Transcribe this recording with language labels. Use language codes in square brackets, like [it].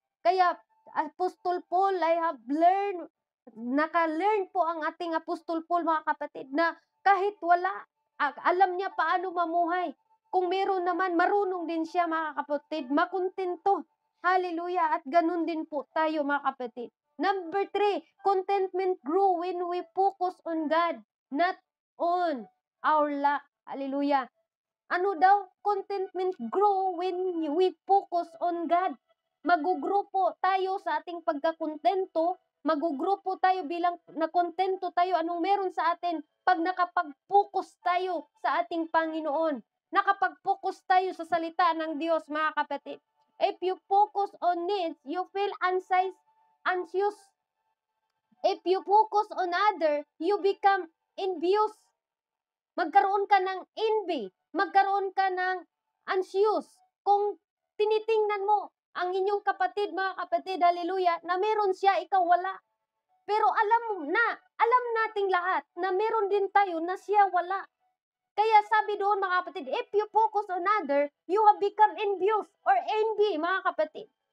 [tl] Kaya Apostol Paul, [en] I have learned, [tl] naka-learn po ang ating Apostol Paul mga kapatid na kahit wala, alam niya paano mamuhay. Kung meron naman, marunong din siya mga kapatid, makontento. Hallelujah. At ganun din po tayo mga kapatid. [en] Number 3, contentment grow when we focus on God, not on our lack. Hallelujah. [tl] Ano daw? [en] Contentment grow when we focus on God. [tl] Mag-grow po tayo sa ating pagkakontento, mag-grow po tayo bilang nakontento tayo anong meron sa atin pag nakapag-focus tayo sa ating Panginoon. Nakapag-focus tayo sa salita ng Diyos, mga kapatid. [en] If you focus on needs, you feel anxious. If you focus on other, you become envious. [tl] Magkaroon ka ng envy. Magkaroon ka ng anxious. Kung tinitingnan mo ang inyong kapatid, mga kapatid, hallelujah, na meron siya, ikaw wala. Pero alam nating lahat na meron din tayo na siya wala. Kaya sabi doon mga kapatid, [en] if you focus on other, you have become envious or envy, [tl] mga kapatid.